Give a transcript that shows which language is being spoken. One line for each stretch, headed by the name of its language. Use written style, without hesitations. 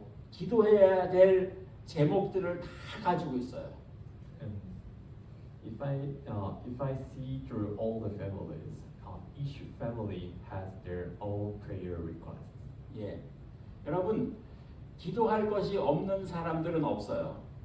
Korean: 기도해야 될 제목들을 다 가지고 있어요.
English: And if I see through all the families, each family has their own prayer requests.
Korean: 예, 여러분 기도할 것이 없는 사람들은 없어요.